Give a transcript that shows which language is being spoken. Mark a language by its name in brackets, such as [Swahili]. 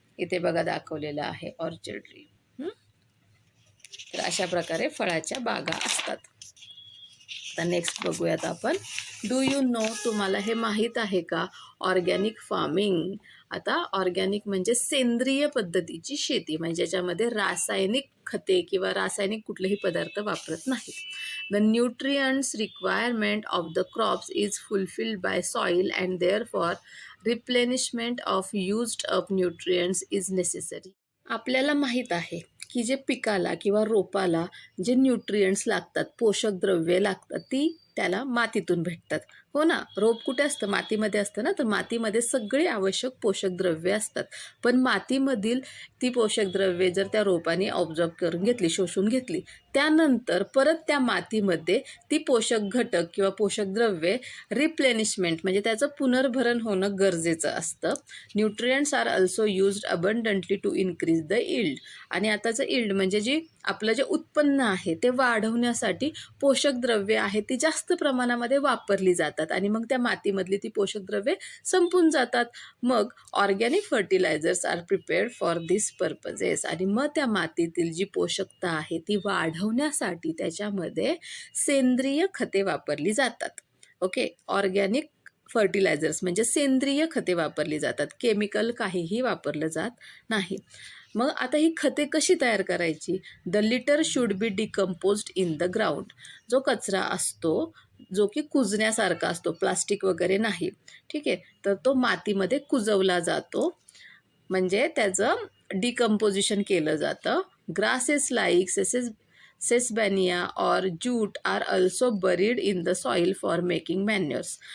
[Marathi] इथे बघा दाखवलेलं आहे ऑर्चर्ड ट्री. तर अशा प्रकारे फळाच्या बागा असतात. आता नेक्स्ट बघूयात आपण. [English] do you know, [Marathi] तुम्हाला हे माहीत आहे का ऑर्गॅनिक फार्मिंग. आता ऑर्गॅनिक म्हणजे सेंद्रिय पद्धतीची शेती, म्हणजे ज्याच्यामध्ये रासायनिक खते किंवा रासायनिक कुठलेही पदार्थ वापरत नाहीत. [English] The nutrients requirement of the crops is fulfilled by soil and therefore replenishment of used up nutrients is necessary. [Marathi] आपल्याला माहीत आहे की जे पिकाला किंवा रोपाला जे न्यूट्रिएंट्स लागतात, पोषक द्रव्ये लागतात, ती त्याला मातीतून भेटतात. हो ना, रोप कुठे असतं? मातीमध्ये असतं ना. तर मातीमध्ये सगळी आवश्यक पोषक द्रव्ये असतात. पण मातीमधील ती पोषक द्रव्ये जर त्या रोपाने ऑब्झर्व करून घेतली, शोषून घेतली, त्यानंतर परत त्या मातीमध्ये ती पोषक घटक किंवा पोषक द्रव्ये रिप्लेनिशमेंट म्हणजे त्याचं पुनर्भरण होणं गरजेचं असतं. [English] Nutrients are also used abundantly to increase the yield. [Marathi] आणि आताचं इल्ड म्हणजे जी आपलं जे उत्पन्न आहे ते वाढवण्यासाठी पोषक द्रव्ये आहेत ती जास्त प्रमाणामध्ये वापरली जातात आणि मग त्या मातीमधली ती पोषक द्रव्ये संपून जातात. [English] मग organic fertilisers are prepared for this purposes. [Marathi] आणि मग त्या मातीतील जी पोषकता आहे ती वाढवण्यासाठी त्याच्यामध्ये सेंद्रिय खते वापरली जातात. ओके, ऑर्गॅनिक फर्टिलायझर्स म्हणजे सेंद्रिय खते वापरली जातात, केमिकल काहीही वापरलं जात नाही. मग आता ही खते कशी तयार करायची? [English] The litter should be decomposed in the ground. [Marathi] जो कचरा असतो जो की कुजण्यासारखा असतो, प्लास्टिक वगैरे नाही, ठीक आहे, तर तो मातीमध्ये कुजवला जातो, म्हणजे त्याचं डिकम्पोजिशन केलं जातं. [English] Grasses like sesbania और jute are also buried in the soil for making manures.